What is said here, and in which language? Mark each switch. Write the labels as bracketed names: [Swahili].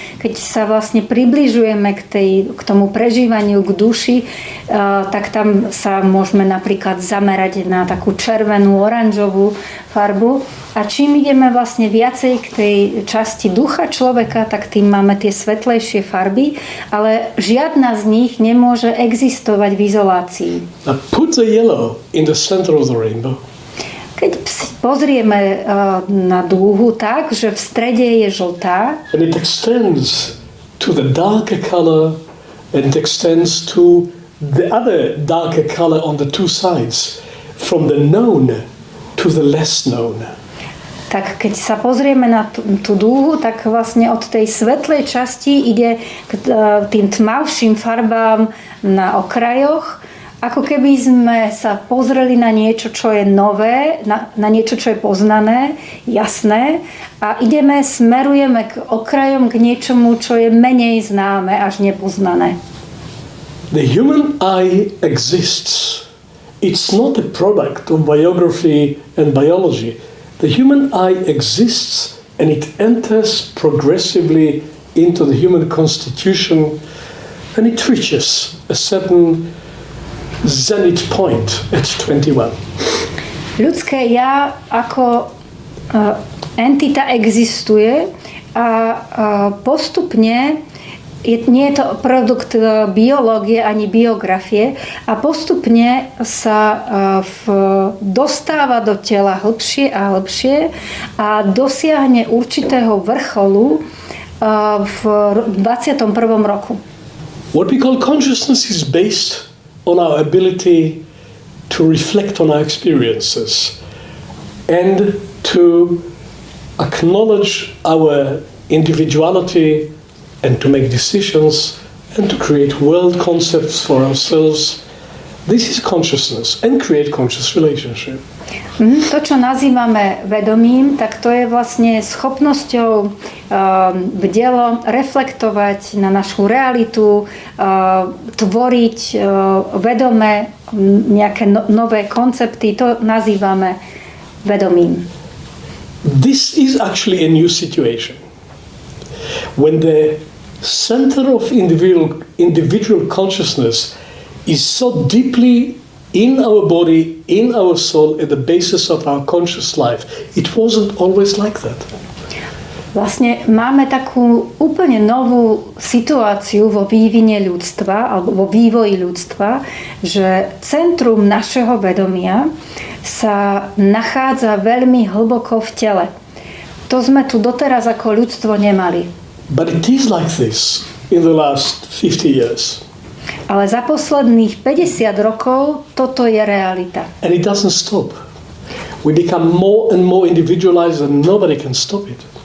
[Slovak] Keď sa vlastne približujeme k tomu prežívaniu, k duši, tak tam sa môžeme napríklad zamerať na takú červenú, oranžovú farbu. A čím ideme vlastne viacej k tej časti ducha človeka, tak tým máme tie svetlejšie farby, ale žiadna z nich nemôže existovať v izolácii. [English] Now put the yellow in the center of the rainbow. [Slovak] Keď pozrieme na dúhu tak, že v strede je žltá, [English] And it extends to the darker color and it extends to the other darker color on the two sides, from the known to the less known. [Slovak] tak keď sa pozrieme na tú dúhu, tak vlastne od tej svetlej časti ide k tým tmavším farbám na okrajoch, ako keby sme sa pozreli na niečo, čo je nové, na niečo, čo je poznané, jasné a smerujeme k okrajom, k niečomu, čo je menej známe, až nepoznané. [English] The human eye exists. It's not a product of biography and biology. The human eye exists and it enters progressively into the human constitution and it reaches a certain zenith point at 21. [Slovak] Ľudské ja ako entita existuje a postupne nie je to produkt biológie ani biografie a postupne sa dostáva do tela hlbšie a hlbšie a dosiahne určitého vrcholu v 21. roku. [English] What we call consciousness is based on our ability to reflect on our experiences and to acknowledge our individuality and to make decisions and to create world concepts for ourselves. This is consciousness and create conscious relationship. [Slovak] To, čo nazývame vedomím, tak to je vlastne schopnosťou bdelo reflektovať na našu realitu, tvoriť vedome nejaké nové koncepty, to nazývame vedomím. [English] This is actually a new situation. When the center of individual consciousness is so deeply in our body, in our soul, at the basis of our conscious life. It wasn't always like that. [Slovak] Vlastne máme takú úplne novú situáciu vo vývine ľudstva, alebo vo vývoji ľudstva, že centrum našeho vedomia sa nachádza veľmi hlboko v tele. To sme tu doteraz ako ľudstvo nemali. [English] But it is like this in the last 50 years. [Slovak] Ale za posledných 50 rokov toto je realita. [English] And it doesn't stop. We become more and more individualized and nobody can stop it.